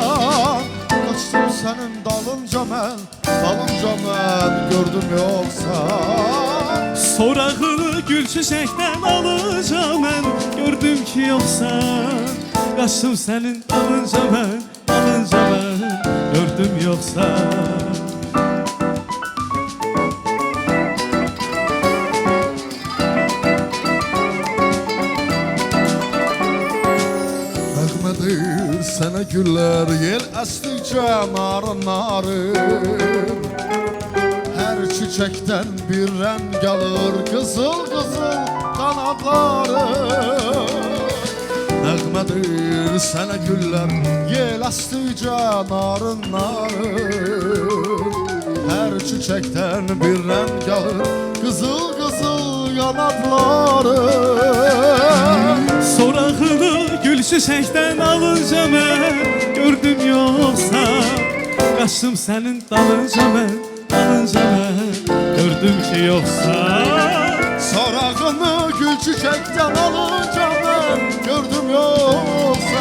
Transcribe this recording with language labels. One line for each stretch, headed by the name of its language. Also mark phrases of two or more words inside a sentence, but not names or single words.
Turkish: Kaçtım senin dalınca ben, dalınca ben gördüm yoksa. Sorağını gül çiçekten alacağım ben, gördüm ki yoksa. Kaçtım senin dalınca ben, dalınca ben gördüm yoksa.
Azerbaijani: Nəğmədir sənə güllər yel əsdikcə narın narın. Hər çiçəkdən bir rəng alır qızıl qızıl qanadları. Nəğmədir sənə güllər yel əsdikcə narın narın. Hər çiçəkdən bir rəng alır qızıl qızıl qanadları.
Turkish: Sorağını gül çiçekten alınca ben gördüm yoksa. Kaçtım senin dalınca ben, dalınca ben gördüm ki yoksa. Sorağını gül çiçekten alınca ben gördüm yoksa.